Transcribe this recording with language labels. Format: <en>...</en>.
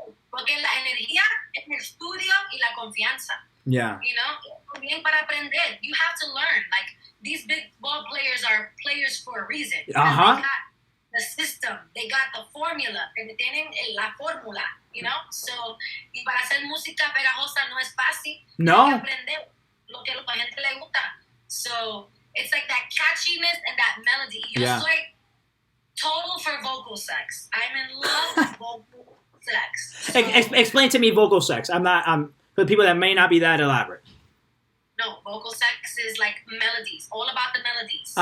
<es>Porque la energía es el estudio y la confianza.</es> <en>Yeah. You know,</en> <es>también para aprender,</es> <en>you have to learn. Like, these big ball players are players for a reason. Uh-huh. The system, they got the formula,</en> <es>tienen la fórmula,</es> <en>you know?</en> <es>So, y para hacer música pegajosa no es fácil. No. Hay que aprender lo que a la gente le gusta.</es> <en>So, it's like that catchiness and that melody.</en> <es>Yo soy total</es> <en>for vocal sex. I'm in love with vocal sex. So, explain to me vocal sex. I'm for the people that may not be that elaborate. No, vocal sex is like melodies, all about the melodies.</en>